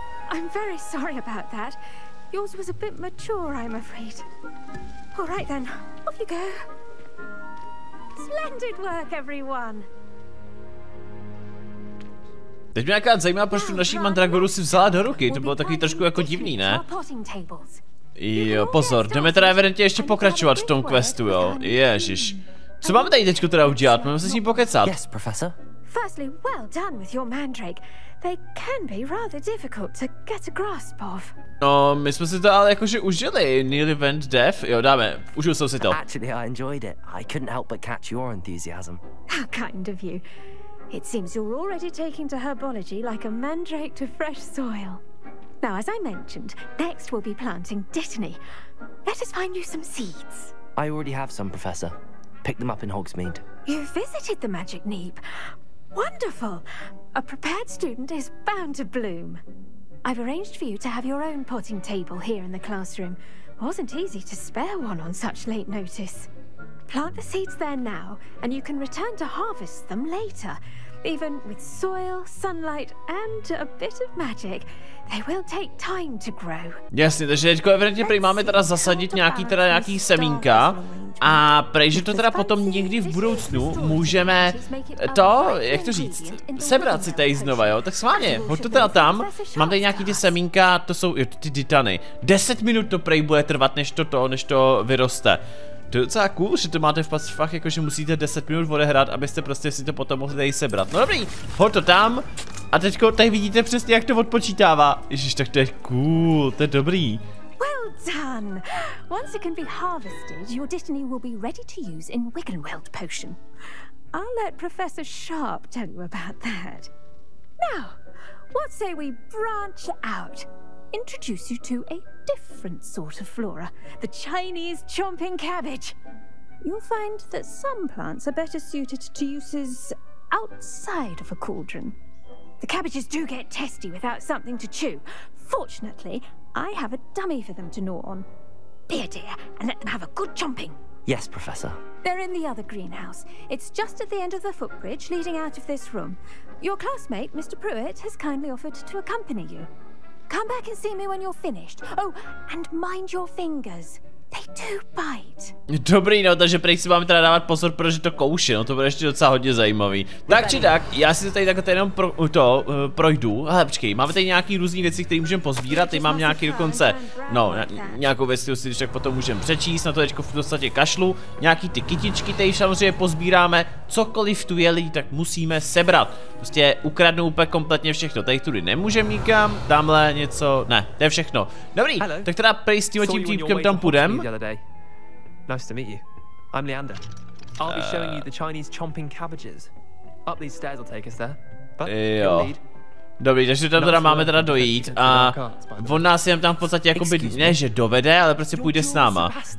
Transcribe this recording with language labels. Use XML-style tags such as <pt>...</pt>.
<en>I'm very sorry about that. Yours was a bit mature, I'm afraid. All right then, off you go. Splendid work, everyone.</en> <cs>Teď mě nějaká zajímá, proč tu naší mandragoru si vzala do ruky, to bylo takový trošku jako divný, ne? Jo, pozor, jdeme teda evidentně ještě pokračovat v tom questu, jo, ježiš. Co máme tady teďko teda udělat, máme se s ním pokecat?</cs> <en>Yes, Professor. Firstly, well done with your mandrake. They can be rather difficult to get a grasp of.</en> <cs>No, my jsme si to ale jakože užili,</cs> <en>nearly went deaf,</en> <cs>jo, dáme, užil jsem si to.</cs> <en>Actually, I enjoyed it. I couldn't help but catch your enthusiasm. How kind of you. It seems you're already taking to herbology like a mandrake to fresh soil. Now, as I mentioned, next we'll be planting dittany. Let us find you some seeds. I already have some, Professor. Picked them up in Hogsmeade. You visited the Magic Neep. Wonderful! A prepared student is bound to bloom. I've arranged for you to have your own potting table here in the classroom. Wasn't easy to spare one on such late notice. Plant the seeds there now, and you can return to harvest them later. Even with soil, sunlight, and a bit of magic, they will take time to grow.</en> <cs>Jasně, takže teďko evidentně prý máme teda zasadit nějaký semínka a prej, že to teda potom někdy v budoucnu můžeme to, jak to říct, sebrat si tady znova, jo? Tak schválně, hoď to teda tam, mám tady nějaký ty semínka, to jsou, jo, ty titany. 10 minut to prej bude trvat, než to vyroste. To je docela cool, že to máte fakt jako, že musíte 10 minut odehrát, abyste prostě si to potom mohli tady sebrat. No dobrý, hoď to tam a teďko tady vidíte přesně, jak to odpočítává. Ježiš, tak to je cool, to je dobrý.</cs> <en>Well done! Once it can be harvested, your dittany will be ready to use in Wiggenweld potion. I'll let Professor Sharp tell you about that. Now, what say we branch out? Introduce you to a different sort of flora, the Chinese chomping cabbage. You'll find that some plants are better suited to uses outside of a cauldron. The cabbages do get testy without something to chew. Fortunately, I have a dummy for them to gnaw on. Be a dear and let them have a good chomping. Yes, Professor. They're in the other greenhouse. It's just at the end of the footbridge leading out of this room. Your classmate, Mr. Pruitt, has kindly offered to accompany you. Come back and see me when you're finished. Oh, and mind your fingers. They do bite.</en> <cs>Dobrý, no, takže prej si máme teda dávat pozor, protože to kouše, no, to bude ještě docela hodně zajímavý. Tak či tak, já si to tady takhle jenom projdu. Hele, počkej, máme tady nějaký různý věci, které můžeme pozbírat, tady mám nějaký dokonce, no, nějakou věc, kterou si když tak potom můžeme přečíst, na to teďko v podstatě kašlu. Nějaký ty kytičky tady samozřejmě pozbíráme, cokoliv tu je lidi, tak musíme sebrat. Prostě ukradnou úplně kompletně všechno, tady tudy nemůžeme nikam, tamhle něco, ne, to je všechno. Dobrý, tak teda prej s tím týpkem tam půjdem.</cs> <en>Nice to meet you. I'm Leander. I'll be showing you the Chinese chomping cabbages. Up these stairs will take us there. But</en> <cs>jo. Dobrý, takže tam teda máme teda dojít a on nás jen tam v podstatě jakoby, ne že dovede, ale prostě půjde s náma.</cs>